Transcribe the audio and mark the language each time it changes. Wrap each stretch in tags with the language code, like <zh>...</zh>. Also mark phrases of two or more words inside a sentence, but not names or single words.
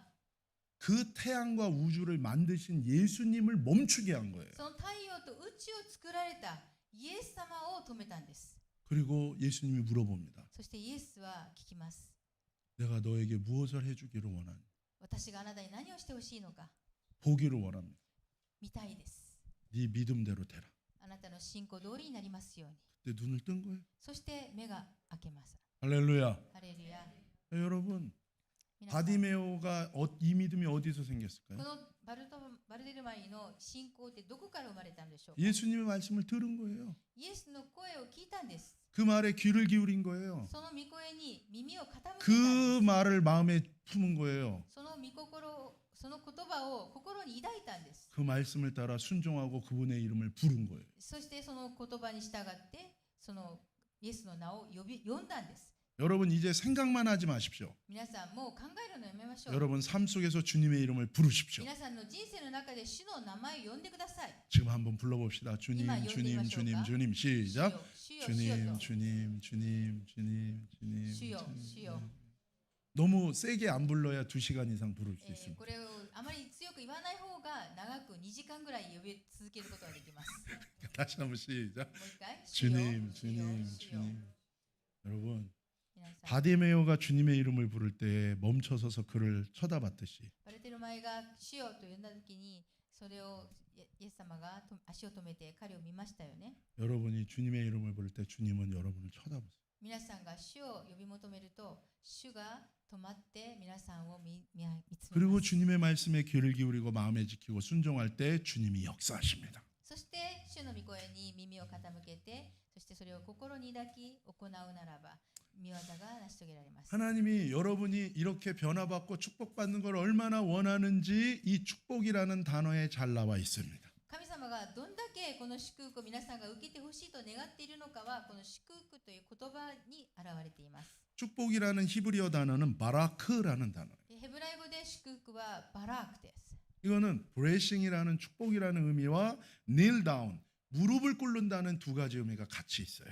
<ko>그 태양과 우주를 만드신 예수님을 멈추게 한 거예요.</ko> <ja>その太陽と宇宙を作られたイエス様を止めたんです。</ja> <ko>그리고 예수님이 물어봅니다.</ko> <ja>そしてイエスは聞きます。</ja> <ko>내가 너에게 무엇을 해주기를 원하니?</ko> <ja>私があなたに何をしてほしいのか</ja> <ko>보기를 원합니다.</ko> <ja>見たいです。</ja> <ko>네 믿음대로 되라.</ko> <ja>あなたの信仰通りになりますように。</ja> <ko>그때 눈을 뜬 거예요.</ko> <ja>そして目が開けます。</ja> <ko>할렐루야.</ko> <ja>ハレルヤ。</ja> <ko>여러분,</ko> <ja>皆さん</ja> <ko>바디메오가 이 믿음이 어디서</ko> <ja>こ</ja> <ko>생겼을까요?</ko> <ja>のバルデルマイの信仰ってどこから生まれたんでしょうか。</ja> <ko>예수님의 말씀을 들은 거예요.</ko> <ja>イエスの声を聞いたんです。</ja> <ko>그 말에 귀를 기울인 거예요.</ko> <ja>その御声に耳を傾けたんです。</ja> <ko>그 말을 마음에 품은 거예요.</ko> <ja>その御心、その言葉を心に抱いたんです。</ja> <ko>그 말씀을 따라 순종하고 그분의 이름을 부른 거예요.</ko> <ja>そしてその言葉に従ってそのイエスの名を呼んだんです。</ja> <ko>여러분 이제 생각만 하지 마십시오.</ko> <ja>皆さんもう考えるのやめましょう。</ja> <ko>여러분 삶 속에서 주님의 이름을 부르십시오.</ko> <ja>皆さんの人生の中で主の名前を呼んでください。</ja> <ko>지금 한번 불러봅시다. 주님, 이마 주님, 연습하실까? 주님, 주님.</ko> <ja>主よ</ja> <ko>시작.</ko> <ja>主よ主よ</ja> <ko>주님, と 주님, 주님, 주님, 주님. 주여, 주님. 주여. 너무 세게 안 불러야 2시간 이상 부를 수</ko> <ja>こ</ja> <ko>있습니다.</ko> <ja>れをあまり強く言わない方が長く2時間ぐらい呼び続けることができます。</ja> <ko>다시 한번 시작.</ko> <ja>もう一回。主よ</ja> <ko>주님,</ko> <ja>主よ</ja> <ko>주님,</ko> <ja>主よ</ja> <ko>주님. 여러분</ko> <ja>皆さん</ja> <ko>바디메오가 주님의 이름을 부를 때 멈춰서서 그를 쳐다봤듯이</ko> <ja>バルテルマイが主よと呼んだときにそれをイエス様が足を止めて彼を見ましたよね。</ja> <ko>여러분이 주님의 이름을 부를 때 주님은 여러분을 쳐다보세요.</ko> <ja>皆さんが主を呼び求めると主が止まって皆さんを見つめ</ja> <ko>그리고</ko> <ja>ます。</ja> <ko>주님의 말씀에 귀를 기울이고 마음에 지키고 순종할 때 주님이 역사하십니다.</ko> <ja>そして主の御声に耳を傾けてそしてそれを心に抱き行うならば御業が成し遂げられます。</ja> <ko>하나님이 여러분이 이렇게 변화받고 축복받는 걸 얼마나 원하는지 이 축복이라는 단어에 잘 나와 있습니다.</ko> <ja>神様がどんだけこの祝福を皆さんが受けてほしいと願っているのかはこの祝福という言葉に現れています。</ja> <ko>축복이라는 히브리어 단어는 바라크라는 단어예요.</ko> <ja>ヘブライ語で祝福はバラークです。</ja> <ko>이거는 브레싱이라는 축복이라는 의미와</ko> <en>kneel down</en> <ko>무릎을 꿇는다는 두 가지 의미가 같이 있어요.</ko>